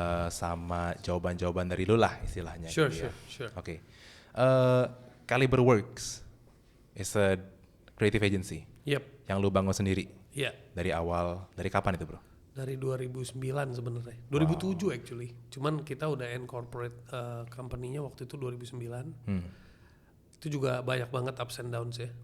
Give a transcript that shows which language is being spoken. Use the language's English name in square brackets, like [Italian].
[Indonesian] Sama jawaban-jawaban dari lu lah istilahnya. [English] Sure. [Indonesian] Oke. [English] Caliber Works is a creative agency. Yep. [Indonesian] Yang lu bangun sendiri. Iya. Dari awal, dari kapan itu bro? Dari 2009 sebenarnya. [English] 2007 actually. [Indonesian] Cuman kita udah incorporate company-nya waktu itu 2009. Itu juga banyak banget [English] ups and downs [Indonesian] ya.